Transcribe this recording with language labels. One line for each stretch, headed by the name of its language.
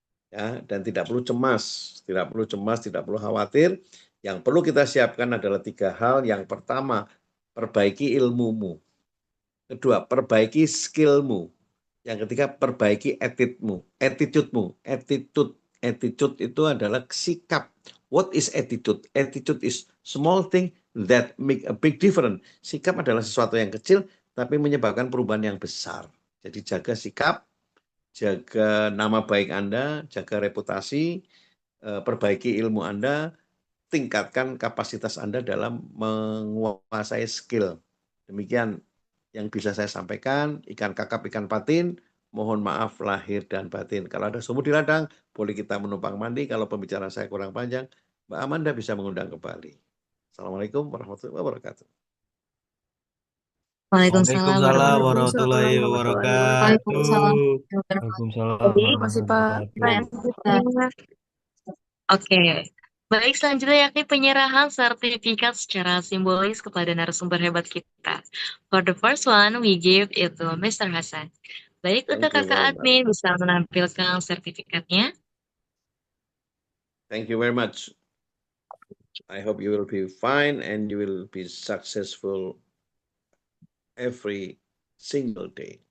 Indonesian: Ya, dan tidak perlu cemas, tidak perlu khawatir. Yang perlu kita siapkan adalah 3 hal. Yang pertama, perbaiki ilmumu. Kedua, perbaiki skillmu. Yang ketiga, perbaiki attitude-mu. Attitude itu adalah sikap.
English: What is attitude? Attitude is small thing that make a big difference.
Indonesian: Sikap adalah sesuatu yang kecil, tapi menyebabkan perubahan yang besar. Jadi jaga sikap, jaga nama baik Anda, jaga reputasi, perbaiki ilmu Anda, tingkatkan kapasitas Anda dalam menguasai skill. Demikian yang bisa saya sampaikan. Ikan kakap, ikan patin, mohon maaf lahir dan batin. Kalau ada sumur di ladang, boleh kita menumpang mandi. Kalau pembicaraan saya kurang panjang, Mbak Amanda bisa mengundang kembali. Assalamualaikum warahmatullahi wabarakatuh. Waalaikumsalam Waalaikumsalam warahmatullahi wabarakatuh. Waalaikumsalam. Waalaikumsalam Jadi, warahmatullahi wabarakatuh. Oke, Baik, selanjutnya yakni penyerahan sertifikat secara simbolis kepada narasumber hebat kita.
English: For the first one, we give it to Mr.
Indonesian: Hasan. Baik, untuk
English: Thank you
Indonesian: kakak
English: very much.
Indonesian: admin bisa menampilkan sertifikatnya.
English: Thank you very much. I hope you will be fine and you will be successful every single day.